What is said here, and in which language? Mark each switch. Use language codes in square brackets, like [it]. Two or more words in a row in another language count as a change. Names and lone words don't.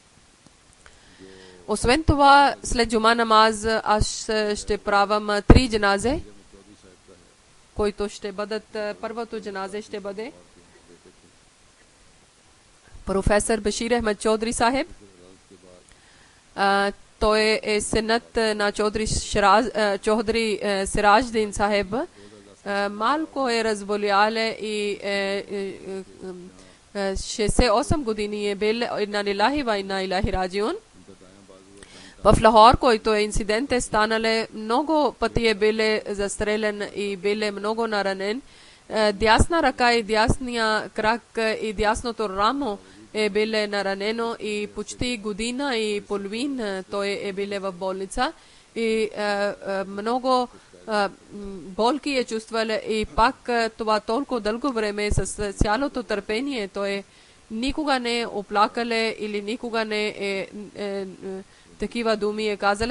[bg] Освен това, след джума намаз, аз ще правам 3 джаназе, които ще бъдат, първото джаназе ще бъде професор Башир Ахмед Чодри Сахеб. Той е синът на Чодри Сирадждин Сахеб. Малко е разболяле и 68 години е бил. [ar] إنا لله وإنا إليه راجعون. [bg] В Лахор, който инцидент е станале, много пъти е биле застрелен и биле много наранен. Дясна ръка и дясния крак и дясното рамо е биле наранено, и почти година и половин той е биле в болница и много болки е чувствал, и пак това толкова дълго време с цялото търпение той никога не е оплакале или никога не е такива думи е казале.